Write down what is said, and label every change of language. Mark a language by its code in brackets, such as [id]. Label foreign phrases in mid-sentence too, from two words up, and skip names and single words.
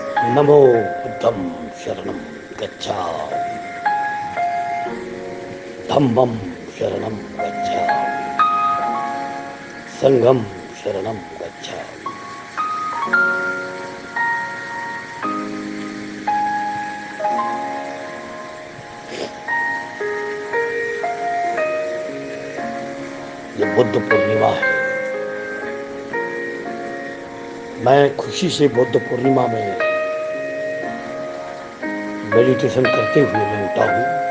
[pi] नमो बुद्धं शरणं गच्छामि। धम्मं शरणं गच्छामि। संघं शरणं गच्छामि। [hi] ये बुद्ध पूर्णिमा है। मैं खुशी से बुद्ध पूर्णिमा में मेडिटेशन करते हुए मैं उठा हूँ।